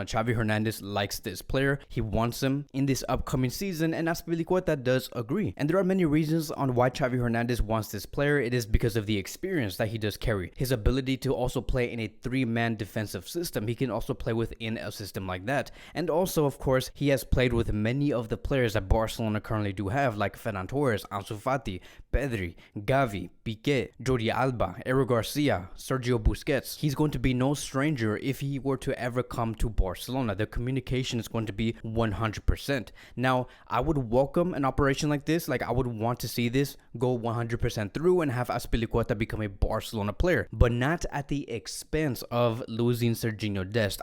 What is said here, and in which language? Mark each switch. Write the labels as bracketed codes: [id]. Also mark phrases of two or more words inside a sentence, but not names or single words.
[en] Xavi Hernandez likes this player. He wants him in this upcoming season, and Azpilicueta does agree. And there are many reasons on why Xavi Hernandez wants this player. It is because of the experience that he does carry, his ability to also play in a three-man defensive system. He can also play within a system like that. And also, of course, he has played with many of the players that Barcelona currently do have, like Ferran Torres, Ansu Fati, Pedri, Gavi, Piqué, Jordi Alba, Eric Garcia, Sergio Busquets. He's going to be no stranger if he were to ever come to Barcelona. The communication is going to be 100%. Now, I would welcome an operation like this. Like, I would want to see this go 100% through and have Azpilicueta become a Barcelona player, but not at the expense of losing Serginho Dest.